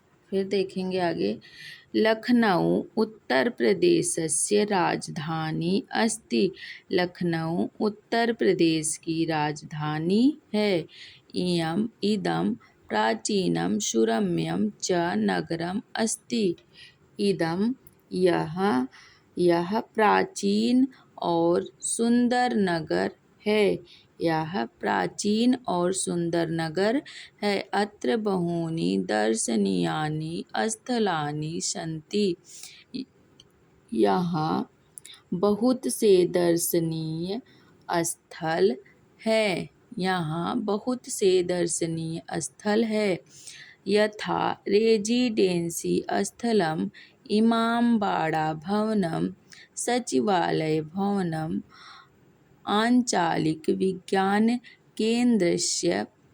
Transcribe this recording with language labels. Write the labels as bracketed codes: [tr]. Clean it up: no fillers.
[hi] फिर देखेंगे आगे, [sa] लखनऊ उत्तर प्रदेशस्य राजधानी अस्ति। [hi] लखनऊ उत्तर प्रदेश की राजधानी है। [sa] इदं प्राचीनं सुरम्यं च नगरम् अस्ति। [hi] इदं यह प्राचीन और सुंदर नगर है। यह प्राचीन और सुंदर नगर है। [sa] अत्र बहूनि दर्शनीयानि स्थलानि सन्ति। [hi] यहाँ बहुत से दर्शनीय स्थल है। यहाँ बहुत से दर्शनीय स्थल है। [sa] यथा रेजिडेंसी स्थलम, इमामबाड़ा भवनम, सचिवालय भवनम, आंचलिक विज्ञान केंद्रस्य।